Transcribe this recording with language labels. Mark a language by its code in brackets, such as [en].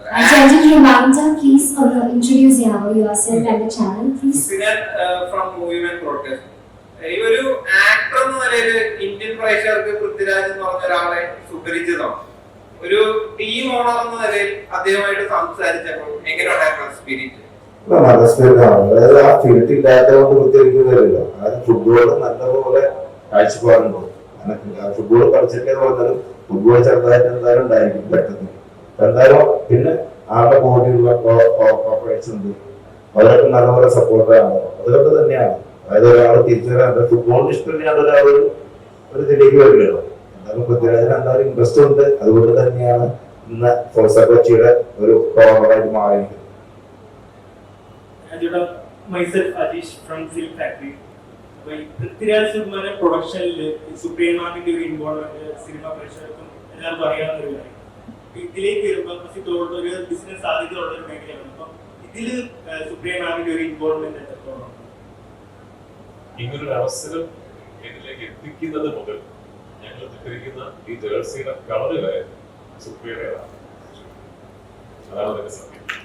[en] Gentleman Ravindra, please introduce yourself and the channel, please. From Movement Broadcast. [ml] ഈ ഒരു actor എന്ന നിലയിൽ Indian പ്രേക്ഷകർക്ക് പൃഥ്വിരാജ് എന്ന് പറഞ്ഞ ഒരാളെ സുപരിചിതമാണ്. ഒരു ടീം ഓണർ എന്ന നിലയിൽ അദ്ദേഹമായിട്ട് സംസാരിച്ചപ്പോൾ എങ്ങനെയുണ്ടായിരുന്നു സ്പിരിറ്റ്? നല്ല സ്പിരിറ്റാണ്. അതായത് ആ ഫീൽഡ് ഇല്ലാത്തതുകൊണ്ട് പ്രത്യേകിക്കുന്നില്ലല്ലോ. അതായത് ഫുട്ബോൾ നല്ലപോലെ കാഴ്ചപ്പാടുണ്ട്. ഫുട്ബോൾ കളിച്ചിട്ടേ പറഞ്ഞാലും ഫുട്ബോൾ ചെറുതായിട്ട് എന്തായാലും ഉണ്ടായിരിക്കും പെട്ടെന്ന്. എന്തായാലും പിന്നെ ആളുടെ ബോഡിയുള്ള കോർപ്പറേറ്റ്സ് ഉണ്ട്, അവരൊക്കെ നല്ലപോലെ സപ്പോർട്ടാണ്. അതുകൊണ്ട് തന്നെയാണ് അതായത് ഒരാൾ തിരിച്ചറിയാൻ ഫുട്ബോളിന് ഇഷ്ടമില്ലാണ്ട് ഒരാൾ ഒരു ഇതിലേക്ക് വരില്ലല്ലോ. എന്തായാലും പൃഥ്വിരാജിന് എന്തായാലും ഇൻട്രസ്റ്റ് ഉണ്ട്. അതുകൊണ്ട് തന്നെയാണ് ഇന്ന് ഫോഴ്സ കൊച്ചിയുടെ ഒരു പ്രവർത്തനമായിട്ട് മാറിയിരിക്കുന്നത്. [en] myself Adish from Film Factory. [ml] Prithviraj Sukumaran പ്രൊഡക്ഷനിൽ സുപ്രീമാമിന്റെ ഒരു ഇൻവോൾവ്മെന്റ് സിനിമ പ്രേക്ഷകർക്കും എല്ലാവർക്കും അറിയാവുന്ന ഒരു കാര്യം. ഇതിലേക്ക് വരുമ്പോൾ ഒരു ബിസിനസ് സാധ്യതയുള്ള ഒരു മേഖലയാണ്. അപ്പം ഇതിൽ സുപ്രീമാമിന്റെ ഒരു ഇൻവോൾവ്മെന്റ് എത്രത്തോളം? ഇങ്ങനൊരു അവസരം ഇതിലേക്ക് എത്തിക്കുന്നത് മുതൽ ഞങ്ങൾ ധരിക്കുന്ന ഈ ജേഴ്സിയുടെ കളർ വരെ സുപ്രിയയുടേതാണ്. അതാണ് അതിന്റെ സത്യം.